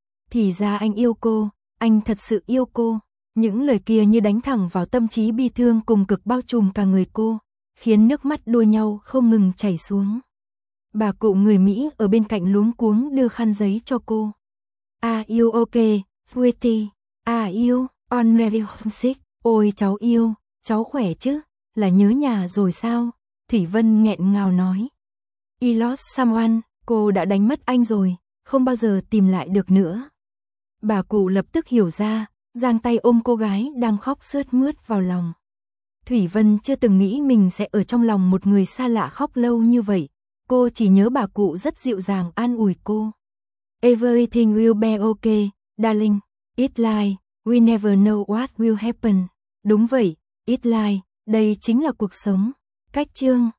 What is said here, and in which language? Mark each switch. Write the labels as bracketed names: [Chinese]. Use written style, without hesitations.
[Vietnamese] Thì ra anh yêu cô, anh thật sự yêu cô, những lời kia như đánh thẳng vào tâm trí bi thương cùng cực bao trùm cả người cô, khiến nước mắt đua nhau không ngừng chảy xuống. Bà cụ người Mỹ ở bên cạnh luống cuống đưa khăn giấy cho cô. [English] Are you okay, sweetie? Are you on very homesick? [Vietnamese] Ôi cháu yêu, cháu khỏe chứ? Là nhớ nhà rồi sao? Thủy Vân nghẹn ngào nói. [English] I lost someone, [Vietnamese] cô đã đánh mất anh rồi, không bao giờ tìm lại được nữa. Bà cụ lập tức hiểu ra, giang tay ôm cô gái đang khóc sướt mướt vào lòng. Thủy Vân chưa từng nghĩ mình sẽ ở trong lòng một người xa lạ khóc lâu như vậy. Cô chỉ nhớ bà cụ rất dịu dàng an ủi cô. [English] Everything will be okay, darling. It's like, we never know what will happen. [Vietnamese] Đúng vậy, [English] it's like, [Vietnamese] đây chính là cuộc sống. Cách chương.